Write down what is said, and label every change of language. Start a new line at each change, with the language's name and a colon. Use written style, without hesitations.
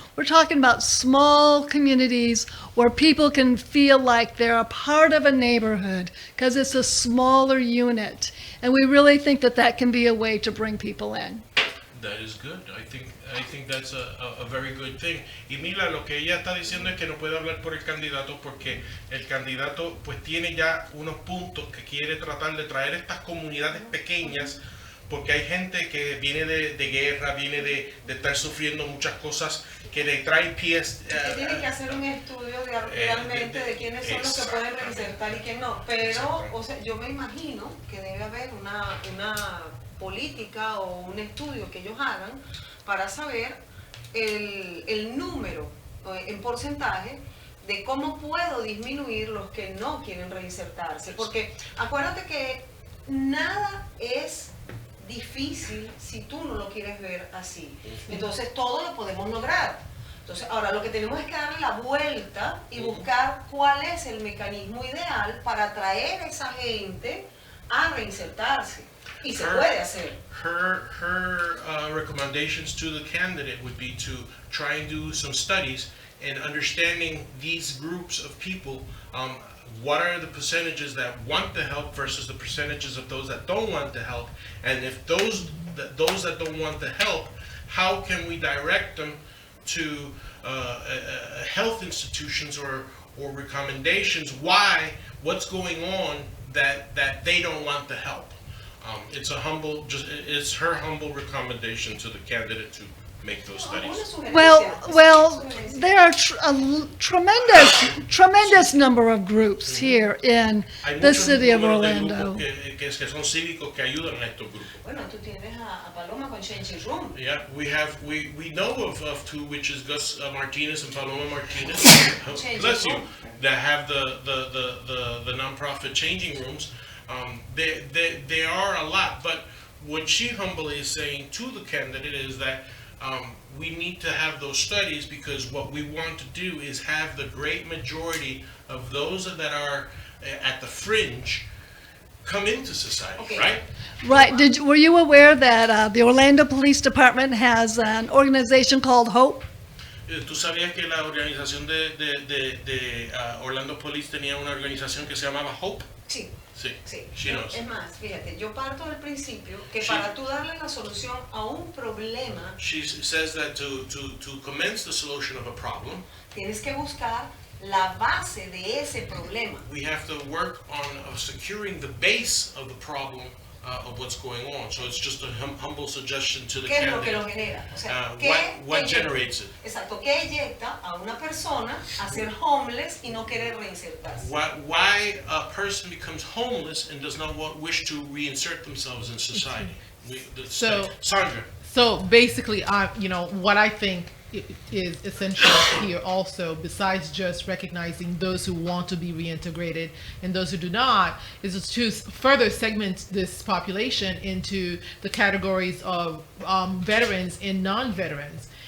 English: We're talking about small communities where people can feel like they're a part of a neighborhood because it's a smaller unit. And we really think that that can be a way to bring people in. That is good. I think that's a very good thing.
Spanish: Y Mila, lo que ella está diciendo es que no puede hablar por el candidato porque el candidato pues tiene ya unos puntos que quiere tratar de traer estas comunidades pequeñas, porque hay gente que viene de guerra, viene de estar sufriendo muchas cosas que le traen pies. Tiene que hacer un estudio realmente de quiénes son los que pueden reinsertar y quién no. Pero, o sea, yo me imagino que debe haber una política o un estudio que ellos hagan para saber el número en porcentaje de cómo puedo disminuir los que no quieren reinsertarse. Porque acuérdate que nada es difícil si tú no lo quieres ver así. Entonces todo lo podemos lograr. Entonces ahora lo que tenemos es que darle la vuelta y buscar cuál es el mecanismo ideal para atraer a esa gente a reinsertarse. Y se puede hacer.
English: Her recommendations to the candidate would be to try and do some studies and understanding these groups of people. What are the percentages that want the help versus the percentages of those that don't want the help? And if those that don't want the help, how can we direct them to health institutions or recommendations? What's going on that they don't want the help? It's her humble recommendation to the candidate to make those studies. Well, there are a tremendous number of groups here in the city of Orlando.
Spanish: Que son cívicos que ayudan a estos grupos. Bueno, tú tienes a Paloma con Changing Room.
English: Yeah, we know of two, which is Gus Martinez and Paloma Martinez. Bless you. That have the nonprofit changing rooms. There are a lot, but what she humbly is saying to the candidate is that we need to have those studies, because what we want to do is have the great majority of those that are at the fringe come into society, okay. Right? Right. Were you aware that the Orlando Police Department has an organization called HOPE?
Spanish: ¿Tú sabías que la organización de Orlando Police tenía una organización que se llamaba HOPE? Sí. Sí. Es más, fíjate, yo parto del principio que para tú darle la solución a un problema,
English: she says that to commence the solution of a problem,
Spanish: tienes que buscar la base de ese problema.
English: We have to work on securing the base of the problem of what's going on. So it's just a humble suggestion to the
Spanish: ¿Qué es
English: candidate.
Spanish: lo que lo genera? O sea,
English: what generates it?
Spanish: Exacto, ¿qué eyecta a una persona a ser homeless y no querer reinsertarse?
English: Why a person becomes homeless and does not wish to reinsert themselves in society? Sandra. So basically, what I think is essential here also, besides just recognizing those who want to be reintegrated and those who do not, is to further segment this population into the categories of veterans and non-veterans.